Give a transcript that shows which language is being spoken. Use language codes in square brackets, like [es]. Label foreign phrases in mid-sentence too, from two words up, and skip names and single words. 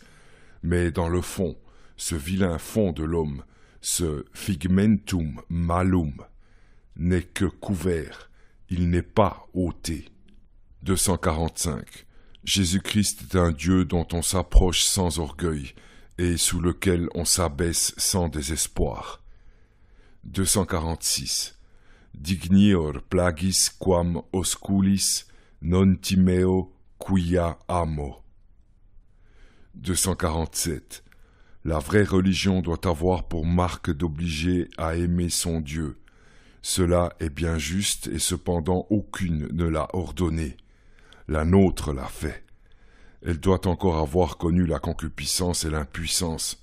[fr] Mais dans le fond, ce vilain fond de l'homme, ce [la] figmentum malum, [fr] n'est que couvert, il n'est pas ôté. 245. Jésus-Christ est un Dieu dont on s'approche sans orgueil et sous lequel on s'abaisse sans désespoir. 246. [la] Dignior plagis quam osculis non timeo quia amo. 247. [fr] La vraie religion doit avoir pour marque d'obliger à aimer son Dieu. Cela est bien juste et cependant aucune ne l'a ordonné. La nôtre l'a fait. Elle doit encore avoir connu la concupiscence et l'impuissance.